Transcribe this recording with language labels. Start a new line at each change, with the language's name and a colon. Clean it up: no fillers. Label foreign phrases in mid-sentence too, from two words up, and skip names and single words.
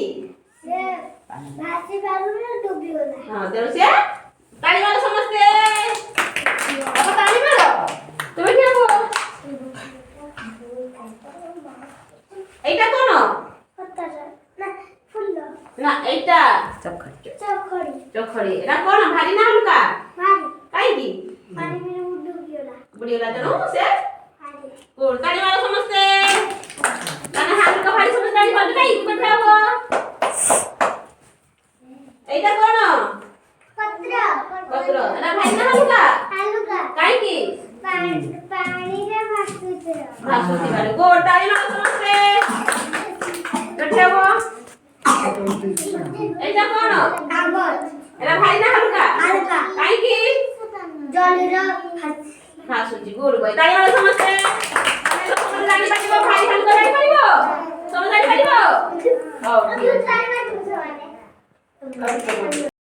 Odia: ସେ ଭାସି ପାରୁନି ଡୁବିଗଲା ହଁ ତେଣୁ ସେ ତାଳି ମାର ସମସ୍ତେ। ବାପା ତାଳି ମାର। ତୁମେ ଠିଆ ହୁଅ। ଏଇଟା କୋନ? ପଥର ନା ଫୁଲ ନା ଏଇଟା ଚକଡି ଚୋଖଡ଼ି। ଏଟା କୋନ? ଭାରି ନା ହାଲକା? ଭାରି কাହିଁକି? ପାଣି ବିରେ ଡୁବିଗଲା ବୁଡ଼ିଗଲା ତେଣୁ ସେ ଭାରି ଗୁଡ୍। ତାଳି ମାର ସମସ୍ତେ। ମାନେ ହାଲକା ଭାରି ସମସ୍ତେ ତାଳି ମାର। କାହିଁକି? ତୁମେ ଠିଆ ହୁଅ। ଏଇଟା କୋନ? ପତ୍ର ପତ୍ର। এটা ଭାରି ନା ହାଲକା? ହାଲୁକା କାହିଁକି? ପାଣିରେ ଭାସୁଛି ଭାସୁଛି ଭାରି। ଗୁଡ୍। ତାଳି ମାର ସମସ୍ତେ। ତୁମେ ଠିଆ ହୁଅ। ଏଇଟା କୋନ? କାଗଜ ଏଟା ଭାରି ନା ହାଲକା? ହାଲୁକା କାହିଁକି? ଜଳିର ଭାସୁଛି। ଗୁଡ୍ ବଏ। ତାଳି ମାର ସମସ୍ତେ। ସମସ୍ତେ ଜାଣିପାରିବ ଭାରି ହାଲକା ଜାଣିପାରିବ? ସମସ୍ତେ ଜାଣିପାରିବ? ହଉ ଠିକ ଅଛି। ହାଲୁକା